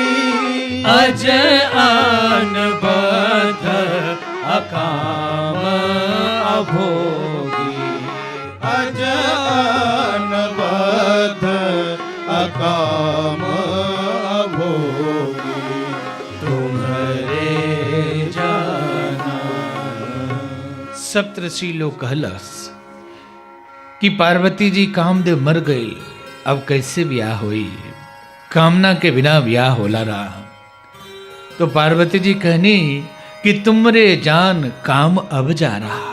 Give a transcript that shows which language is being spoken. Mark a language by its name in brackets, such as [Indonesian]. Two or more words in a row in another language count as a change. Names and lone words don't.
[Awadhi] अज अनबध अकाम अभोगी, अज अनबध अकाम अभोगी। तुम्हारे जाना। [Bhojpuri] सप्तऋषि लोग कहलस कि पार्वती जी कामदेव मर गई, अब कैसे ब्याह हुई, कामना के बिना ब्याह होला रहा। तो पार्वती जी कहनी कि [Awadhi] तुमरे जान काम अब जा रहा।